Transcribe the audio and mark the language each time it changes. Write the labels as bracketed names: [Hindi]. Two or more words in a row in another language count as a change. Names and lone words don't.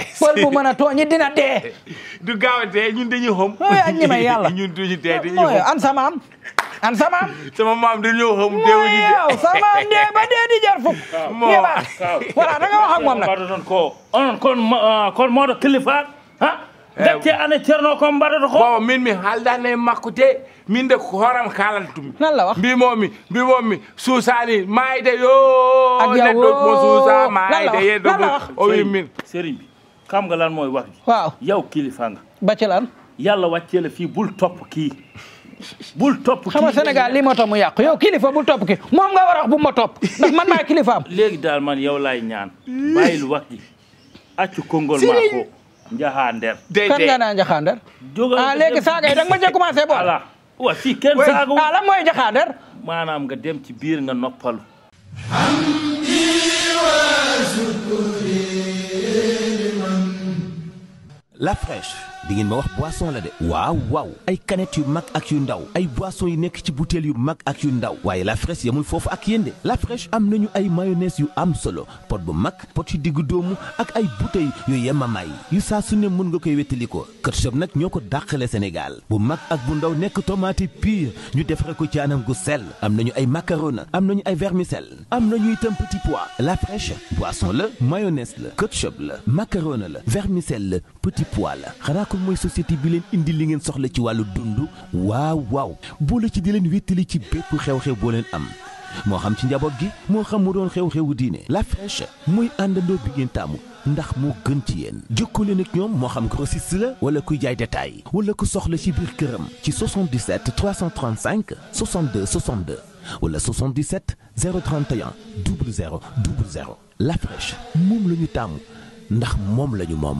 [Wolof] pël bu mën a tooñi dina dee. du gaaw a dee ñun dañuy xom. ak ñi may yàlla ñun duñu dee dañuy xom. an sa maam. sama maam dañoo xom deewuñu dee. yow sa maam dee ba dee di jar fukk. voilà da nga wax ak moom nag. [Fula] kon moo do kilifa ha dacce ane ceerno ko mbaɗata ko bon min mi haaldane makkude min de horam kaalantumi [Wolof] nan la wax [Fula] mbimomi suusani mayde yo neɗɗo mo suusa mayde yeddo o wi min [Wolof] sëriñ bi xam nga lan mooy wax ji waaw yow kilifa nga bacci lan yàlla wàccee la fii bul topp kii xam nga Sénégal lii moo tax mu yàqu yow kilifa bul topp kii moom nga war a wax bu ma topp ndax man maay kilifaam léegi daal man yow laay ñaan bàyyil wax ji accu kongol maa ko njaxander kan nga naa njaxander léegi saaga yi da nga ma cee commencé boole ala wa fii kenn saaga lan mooy njaxander maanaam nga dem ci biir nga noppalu La Fraîche, di ngeen ma wax boisson la de waaw ay canettes yu mag ak yu ndaw ay boisson yi nekk ci bouteille yu mag ak yu ndaw waaye La Fraîche yamul foofu ak yéen de La Fraîche am nañu ay mayonnaise yu am solo pot bu mag pot yu diggu doomu ak ay bouteille yu yemamaay yu saa su ne mën nga koy wettali ko ketchup nag ñoo ko dàqale Sénégal bu mag ak bu ndaw nekk [French] tomate pure [Wolof] ñu defare ko ci anam gu sell am nañu ay macaroni am nañu ay vermicelle am nañu itam [French] petit pois [Wolof] La Fraîche boisson la mayonnaise la ketchup la macaroni la vermicelle la [French] petit pois [Wolof] la xanaa ko mooy société bi leen indi li ngeen soxla ci wàllu dund waaw boole ci di leen wéttali ci bépp xew-xew boo leen am moo xam ci njaboot gi moo xam mu doon xew-xewu diine La Fraîche muy àndandoo bi ngeen taamu ndax moo gën ci yéen jokkoo leen ak ñoom moo xam grossiste la wala kuy jaay détail wala ku soxla ci biir këram ci 77 335 62 62 wala 77 031 00 00 La Fraîche moom la ñu taamu ndax moom la ñu moom.